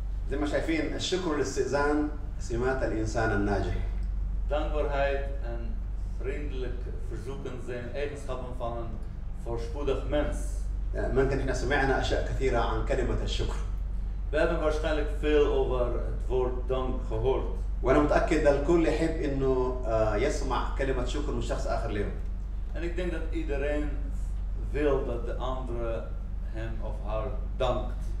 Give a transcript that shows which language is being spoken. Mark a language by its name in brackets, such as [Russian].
[Arabic] زي ما شايفين الشكر والاستئذان سمات الانسان الناجح. [Dutch] Dankbaarheid en vriendelijk verzoeken zijn eigenschappen van een voorspoedig mens. [Arabic] ممكن احنا سمعنا اشياء كثيره عن كلمه الشكر. [Dutch] We hebben waarschijnlijk veel over het woord dank gehoord. [Arabic] وانا متاكد الكل يحب انه يسمع كلمه شكر من شخص اخر اليوم. [Dutch] En ik denk dat iedereen wil dat de andere hem of haar dankt.